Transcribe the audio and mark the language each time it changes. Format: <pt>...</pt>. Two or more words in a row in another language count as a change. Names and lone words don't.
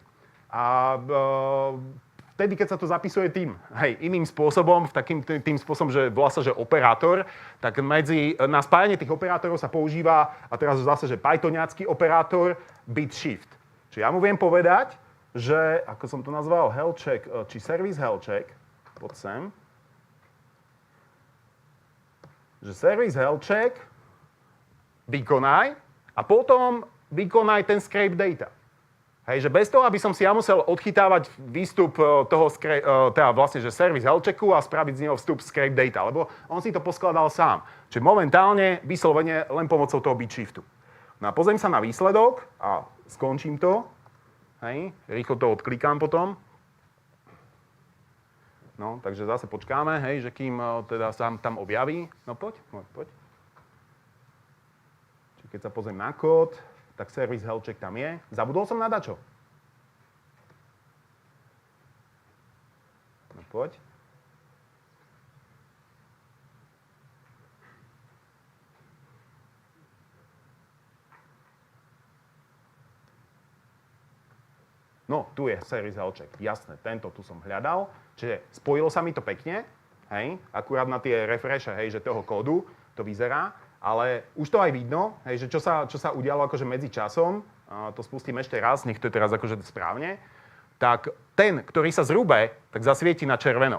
<sk>A vtedy, keď sa to zapisuje iným spôsobom, tým spôsobom, že volá sa, že operátor, tak na spájanie tých operátorov sa používa, a teraz zase, že pythoniacký operátor,</sk> <en>bit shift.</en> <sk>Čiže ja mu viem povedať, že, ako som to nazval,</sk> <en>health check, či service health check,</en> <sk>poď sem, že</sk> <en>service health check</en> <sk>vykonaj a potom vykonaj ten</sk> <en>scrape data.</en> <sk>Hej, že bez toho, aby som si ja musel odchytávať výstup toho, teda vlastne, že</sk> <en>service health checku</en> <sk>a spraviť z neho vstup</sk> <en>scrape data,</en> <sk>lebo on si to poskladal sám. Čiže momentálne, vyslovene, len pomocou toho</sk> <en>bit shiftu.</en> <sk>No a pozriem sa na výsledok a skončím to. Hej, rýchlo to odklikám potom. No, takže zase počkáme, hej, že kým teda sa tam objaví. No poď. Čiže keď sa pozriem na kód, tak</sk> <en>service health check</en> <sk>tam je. Zabudol som na dačo? No poď. No, tu je</sk> <en>service health check.</en> <sk>Jasné, tento tu som hľadal. Čiže spojilo sa mi to pekne, hej, akurát na tie refreshe, hej, že toho kódu to vyzerá. Ale už to aj vidno, hej, že čo sa udialo akože medzi časom, to spustím ešte raz, nech to je teraz akože správne, tak ten, ktorý sa zrúbe, tak zasvieti na červeno.</sk>